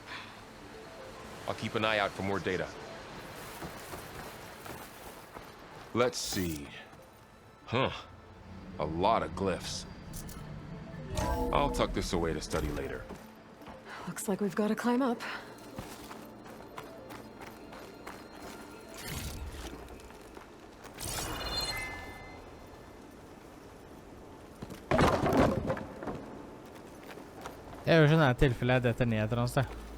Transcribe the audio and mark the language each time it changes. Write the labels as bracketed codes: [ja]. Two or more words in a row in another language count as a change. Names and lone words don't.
[en] I'll keep an eye out for more data. Let's see. Huh. A lot of glyphs. I'll tuck this away to study later. Looks like we've got to climb up. [no] Det er jo sånn her tilfelle jeg detter ned et eller annet sted.